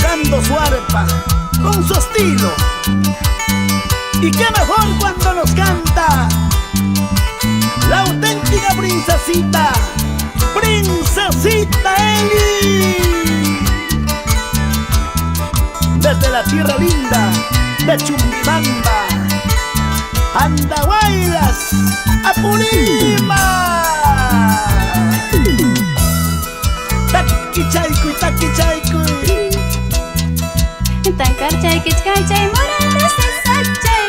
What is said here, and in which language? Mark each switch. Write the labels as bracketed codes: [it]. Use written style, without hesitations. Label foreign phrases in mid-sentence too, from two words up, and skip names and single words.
[es] tocando su arpa con su estilo. Y qué mejor cuando nos canta la auténtica princesita, Princesita Eli. Desde la tierra linda de Chumbibamba, Andahuaylas, Apurima. [qu] Taki chaykuy, taki chaykuy. Tankar chay kichkachay morada sisachay.